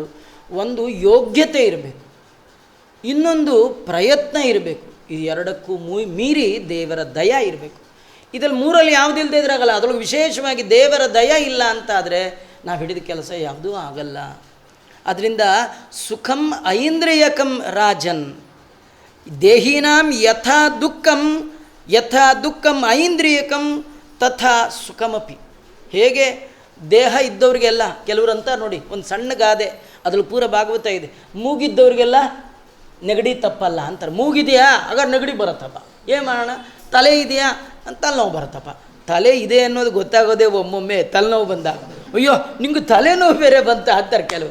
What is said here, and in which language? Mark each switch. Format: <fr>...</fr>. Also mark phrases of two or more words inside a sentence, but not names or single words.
<kn>ಒಂದು ಯೋಗ್ಯತೆ ಇರಬೇಕು, ಇನ್ನೊಂದು ಪ್ರಯತ್ನ ಇರಬೇಕು, ಇದು ಎರಡಕ್ಕೂ ಮೀರಿ ದೇವರ ದಯ ಇರಬೇಕು. ಇದರಲ್ಲಿ 3ರಲ್ಲಿ ಯಾವುದು ಇಲ್ಲದೆ ಇದ್ರಾಗಲ್ಲ. ಅದರೊಳಗೆ ವಿಶೇಷವಾಗಿ ದೇವರ ದಯ ಇಲ್ಲ ಅಂತಾದರೆ ನಾವು ಹಿಡಿದ ಕೆಲಸ ಯಾವುದೂ ಆಗಲ್ಲ.</kn> <sa>ಅದರಿಂದ ಸುಖಂ ಐಂದ್ರಿಯಕಂ ರಾಜನ್ ದೇಹಿನಾಂ ಯಥಾ ದುಃಖಂ ಐಂದ್ರಿಯಕಂ ತಥಾ ಸುಖಮಪಿ.</sa> <kn>ಹೇಗೆ ದೇಹ ಇದ್ದವ್ರಿಗೆಲ್ಲ, ಕೆಲವರು ಅಂತ ನೋಡಿ, ಒಂದು ಸಣ್ಣ ಗಾದೆ ಅದ್ರಲ್ಲಿ ಪೂರ ಭಾಗವತ ಇದೆ, ಮೂಗಿದ್ದವ್ರಿಗೆಲ್ಲ ನೆಗಡಿ ತಪ್ಪಲ್ಲ ಅಂತಾರೆ. ಮೂಗಿದೆಯಾ ಹಾಗಾದ್ರೆ ನೆಗಡಿ ಬರುತ್ತಪ್ಪ, ಏನು ಮಾಡೋಣ? ತಲೆ ಇದೆಯಾ ಅಂತ ತಲೆನೋವು ಬರುತ್ತಪ್ಪ. ತಲೆ ಇದೆ ಅನ್ನೋದು ಗೊತ್ತಾಗೋದೇ ಒಮ್ಮೊಮ್ಮೆ ತಲೆನೋವು ಬಂದಾಗ, ಅಯ್ಯೋ ನಿಂಗೆ ತಲೆನೋವು ಬೇರೆ ಬಂತ ಅಂತಾರೆ ಕೆಲವು.</kn>